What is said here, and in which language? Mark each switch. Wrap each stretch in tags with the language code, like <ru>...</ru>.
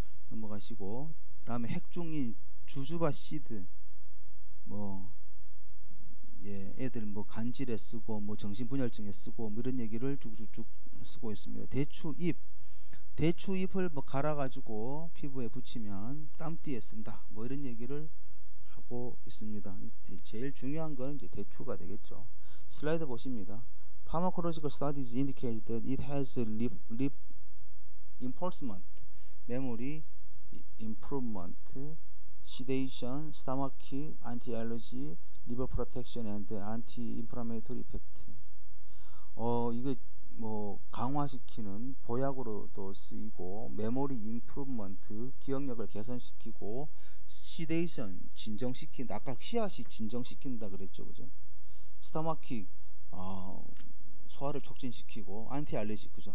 <ko>넘어가시고, 다음에 핵중인 주주바 씨드, 애들 간질에 쓰고 정신분열증에 쓰고 이런 얘기를 쭉쭉쭉 쓰고 있습니다. 대추잎을 갈아가지고 피부에 붙이면 땀띠에 쓴다. 이런 얘기를 하고 있습니다. 제일 중요한 거는 이제 대추가 되겠죠. 슬라이드 보십니다.</ko> <en>Pharmacological studies indicate that it has lip enforcement, memory improvement, sedation, stomachic, anti-allergy, liver protection, and anti-inflammatory effect.</en> <ko>이거 강화시키는 보약으로도 쓰이고,</ko> <en>메모리 인프루먼트</en> <ko>기억력을 개선시키고, 시데이션 진정시킨다. 아까 씨앗이 진정시킨다 그랬죠, 그죠? 스타마킥 소화를 촉진시키고, 안티 알레르기, 그죠?</ko>